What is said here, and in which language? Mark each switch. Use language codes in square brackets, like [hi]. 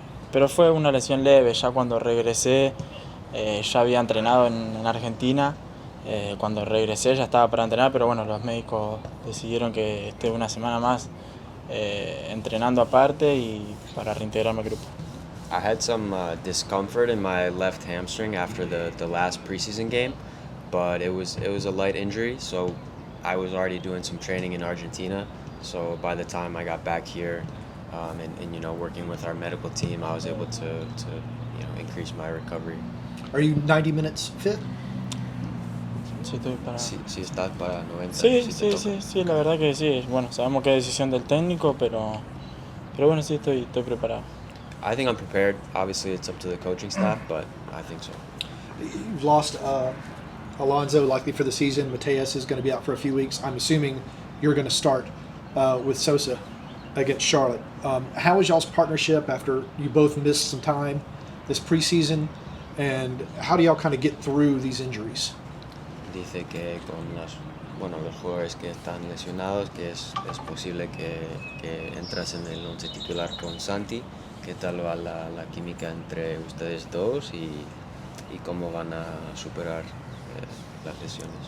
[es] Pero fue una lesión leve. Ya cuando regresé, ya había entrenado en Argentina. Cuando regresé ya estaba para entrenar, pero bueno, los médicos decidieron que esté una semana más entrenando aparte y para reintegrarme al grupo. [en] I had some discomfort in my left hamstring after the last preseason game, but it was a light injury, so I was already doing some training in Argentina. So by the time I got back here, and working with our medical team, I was able to increase my recovery. Are you 90 minutes fit? [es] Sí, estoy para... Sí estás para 90. Sí, la verdad que sí. Bueno, sabemos que es decisión del técnico, pero bueno, sí, estoy preparado. [en] I think I'm prepared. Obviously, it's up to the coaching staff, but I think so. You've lost Alonso likely for the season. Mateus is going to be out for a few weeks. I'm assuming you're going to start with Sosa against Charlotte. How is y'all's partnership after you both missed some time this preseason, and how do y'all kind of get through these injuries? [es] Dice que con los jugadores que están lesionados, que es posible que entras en el once titular con Santi. ¿Qué tal va la química entre ustedes dos y cómo van a superar las lesiones?